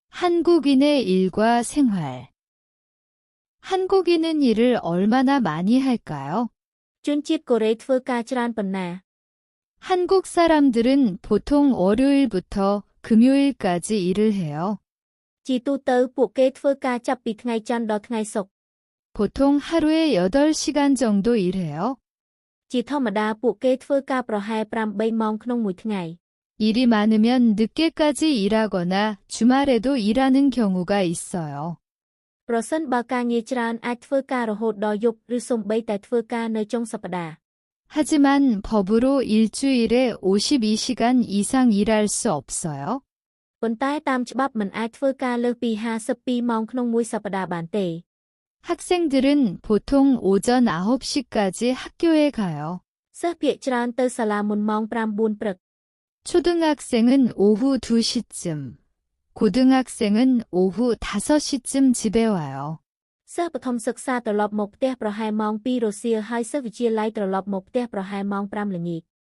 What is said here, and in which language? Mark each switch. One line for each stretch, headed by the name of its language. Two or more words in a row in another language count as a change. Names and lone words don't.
Korean: 한국인의 일과 생활. 한국인은 일을 얼마나 많이 할까요?
Khmer: ជនជាតិកូរ៉េធ្វើការច្រើនប៉ុណ្ណា
Korean: 한국 사람들은 보통 월요일부터 금요일까지 일을 해요.
Khmer: ជាទូទៅពួកគេធ្វើការចាប់ពីថ្ងៃច័ន្ទដល់ថ្ងៃศุក្រ
Korean: 보통 하루에 8시간 정도 일해요.
Khmer: ជាធម្មតាពួកគេធ្វើការប្រហែល8ម៉ោងក្នុងមួយថ្ងៃ
Korean: 일이 많으면 늦게까지 일하거나 주말에도 일하는 경우가 있어요.
Khmer: ប្រសិនបើការងារច្រើនអាចធ្វើការរហូតដល់យប់ឬសូម្បីតែធ្វើការនៅចុងសប្តាហ៍
Korean: 하지만 법으로 일주일에 52시간 이상 일할 수 없어요.
Khmer: ប៉ុន្តែតាមច្បាប់មិនអាចធ្វើការលើសពី52ម៉ោងក្នុងមួយសប្តាហ៍បានទេ
Korean: 학생들은 보통 오전 9시까지 학교에 가요.
Khmer: សិស្សភាគច្រើនទៅសាលាមុនម៉ោង9ព្រឹក
Korean: 초등학생은 오후 2시쯤, 고등학생은 오후 5시쯤 집에 와요.
Khmer: សិស្សបឋមសិក្សាត្រឡប់មកផ្ទះប្រហែលម៉ោង2រសៀលហើយសិស្សវិទ្យាល័យត្រឡប់មកផ្ទះប្រហែលម៉ោង5ល្ងាច